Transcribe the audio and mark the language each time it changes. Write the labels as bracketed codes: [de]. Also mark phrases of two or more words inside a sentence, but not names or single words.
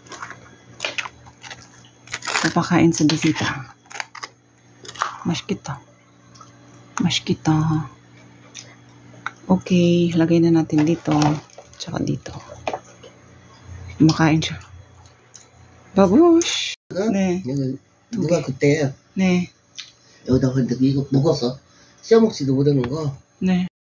[tl] Papakain sa bisita. Maskito. Okay, lagay na natin dito. Tsaka dito. Makain siya. Babush! [ko] 네. 누가 그때 네. 여기다가 이거 먹었어? 씌워 먹지도 못하는 거. 네.